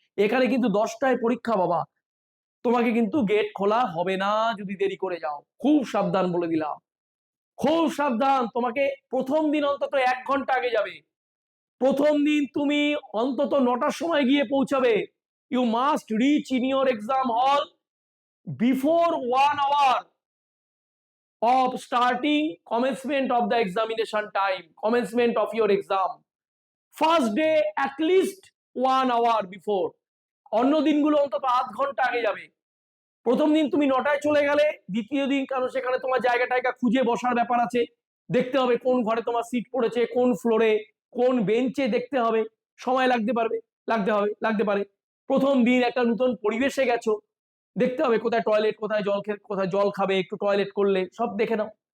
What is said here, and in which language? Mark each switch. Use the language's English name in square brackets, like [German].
[Bangla] এখানে কিন্তু 10টায় পরীক্ষা বাবা, তোমাকে কিন্তু গেট খোলা হবে না যদি দেরি করে যাও, খুব সাবধান বলে দিলাম, খুব সাবধান। তোমাকে প্রথম দিন অন্তত 1 ঘন্টা আগে যাবে, প্রথম দিন তুমি অন্তত 9টার সময় গিয়ে পৌঁছাবে। [English] You must reach in your exam hall before 1 hour of starting commencement of the examination time, commencement of your exam. First day at least 1 hour before. [Bangla] অন্য দিনগুলো অন্তত আধ ঘন্টা আগে যাবে। প্রথম দিন তুমি 9টায় চলে গেলে, দ্বিতীয় দিন কারণ সেখানে তোমার জায়গা খুঁজে বসার ব্যাপার আছে, দেখতে হবে কোন ঘরে তোমার সিট পড়েছে, কোন ফ্লোরে, কোন বেঞ্চে দেখতে হবে, সময় লাগতে পারে। প্রথম দিন একটা নতুন পরিবেশে গেছো, দেখতে হবে কোথায় টয়লেট, কোথায় জল খাবে, একটু টয়লেট করলে সব দেখে নাও।